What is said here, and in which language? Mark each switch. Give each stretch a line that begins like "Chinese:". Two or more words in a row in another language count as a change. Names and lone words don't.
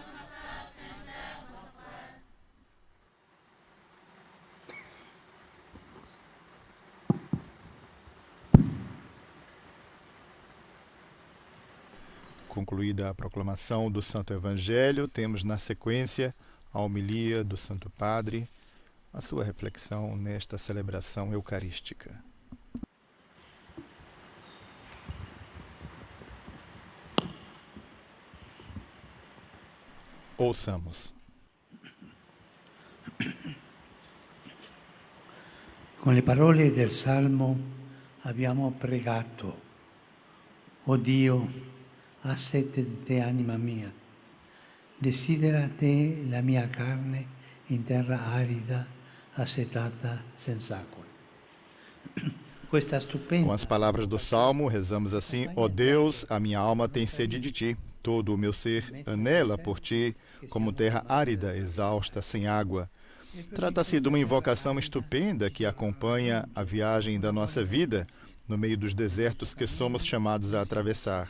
Portuguese: Concluída a proclamação do Santo Evangelho, temos na sequência a homilia do Santo Padre, a sua reflexão nesta celebração eucarística. Ouçamos.
Italian: Con le parole del Salmo abbiamo pregato: O Dio, ha sete di te, anima mia. Desidera te la mia carne in terra arida, assetata senza acqua. Questa stupenda.
Portuguese: Com as palavras do Salmo, rezamos assim: Ó Deus, a minha alma tem sede de ti, todo o meu ser anela por ti, como terra árida, exausta, sem água. Trata-se de uma invocação estupenda que acompanha a viagem da nossa vida, no meio dos desertos que somos chamados a atravessar.